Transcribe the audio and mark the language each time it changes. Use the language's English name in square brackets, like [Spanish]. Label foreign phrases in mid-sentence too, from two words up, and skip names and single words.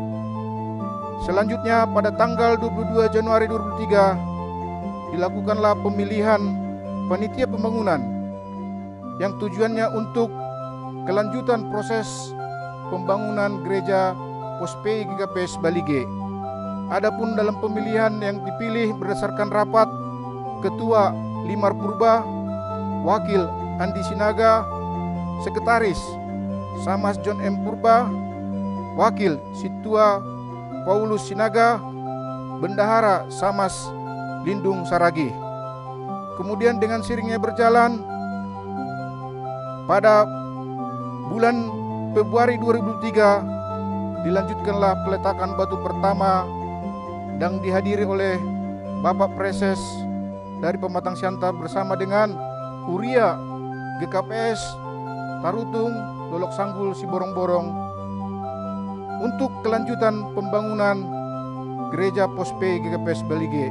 [Indonesian] Selanjutnya pada tanggal 22 Januari 2003 dilakukanlah pemilihan panitia pembangunan yang tujuannya untuk kelanjutan proses pembangunan gereja Pospei GKPS Balige. Adapun dalam pemilihan yang dipilih berdasarkan rapat, Ketua Limar Purba, Wakil Andi Sinaga, Sekretaris Samas John M. Purba, Wakil Situa Paulus Sinaga, Bendahara Samas Lindung Saragi. Kemudian dengan seiringnya berjalan, pada bulan Februari 2003 dilanjutkanlah peletakan batu pertama yang dihadiri oleh Bapak Preses dari Pematang Siantar bersama dengan Uria GKPS Tarutung Lolok Sanggul Siborong-Borong untuk kelanjutan pembangunan Gereja Pospe GKPS Balige.